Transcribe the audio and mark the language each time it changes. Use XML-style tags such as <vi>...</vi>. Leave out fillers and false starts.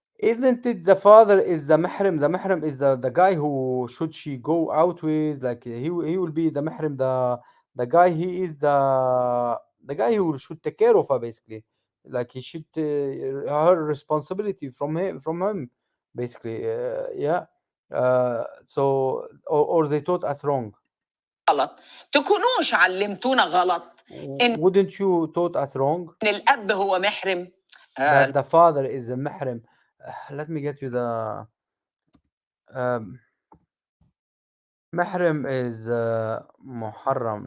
<en>Isn't it the father is the mahram? The mahram is the guy who should she go out with. Like he will be the mahram. The guy he is the guy who should take care of her basically. Like he should her responsibility from him basically. Yeah. Or they taught us wrong.</en> <ar>غلط تكونوش علمتونا غلط ان</ar> <en>Wouldn't you taught us wrong</en> <ar>الاب هو محرم.</ar> <en>that the father is a mahram? Let me get you the um, محرم is محرم.</en>